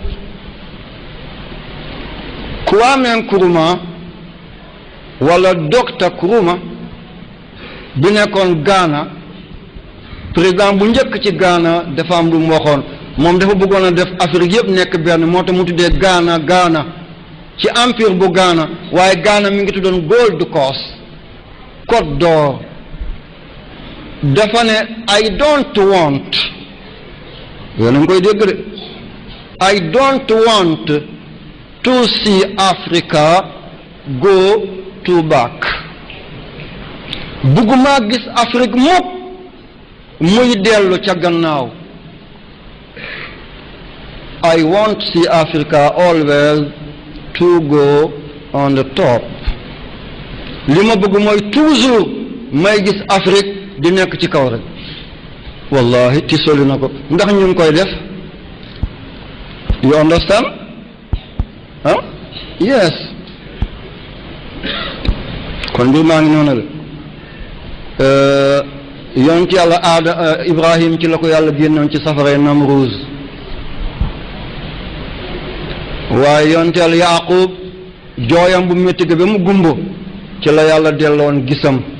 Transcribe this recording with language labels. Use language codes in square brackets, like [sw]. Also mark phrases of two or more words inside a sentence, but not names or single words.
[wo] Kwame Nkrumah wala Dr Nkrumah bi nekkoon Ghana président bu njëkk ci Ghana dafa am lu mu waxoon moom dafa bëggoon a def Afrique yëpp nekk benn moo tax mu tuddee Ghana ci empire bu Ghana waaye Ghana mi ngi tuddoon Gold Coast Côte d'Or dafa ne [en] I don't want [wo] yéen a ngi koy dégg de [en] I don't want to see Africa go to back [wo] bëgguma gis Afrique mukk muy dellu ca gannaaw [en] I want to see Africa always to go on the top [wo] li ma bëgg mooy toujours may gis Afrique di nekk ci kaw rek wallahi tisoli na ko ndax ñu ngi koy def [en] you understand yes [wo] kon mbir maa ngi noonu la yonent yàlla Ibrahim ci la ko yàlla génnoon ci safara Namruz waaye yonent yàlla Yaaqub jooyam bu métti ga ba mu gumbo ci la yàlla delloon gisam